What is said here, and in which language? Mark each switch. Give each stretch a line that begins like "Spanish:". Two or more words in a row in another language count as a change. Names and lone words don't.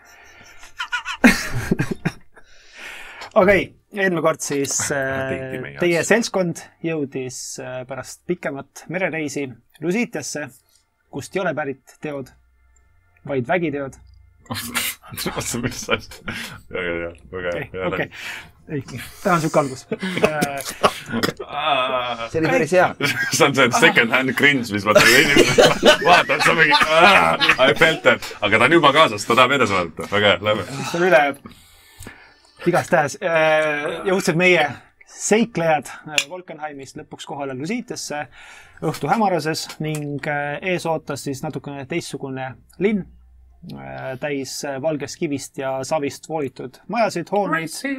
Estonian: Okei, eelmine kord siis teie seltskond jõudis pärast pikemat merereisi Lusitiasse, kust ei ole pärit teod, vaid vägiteod. Mis asja? Väga hea. Okei. ei, täna on siuke algus. See oli päris hea. See on see
English: second hand cringe,
Estonian: mis ma teile inimesed vaatan, sa mingi
English: I felt it,
Estonian: aga ta on juba kaasas, ta tahab edasi vaadata. Väga hea, lähme. See on üle igast tähes. Jõudsid meie seiklejad Volkenheimist lõpuks kohale Lusiitesse õhtu hämarases ning ees ootas siis natukene teistsugune linn, täis valgest kivist ja savist voolitud majasid, hooneid.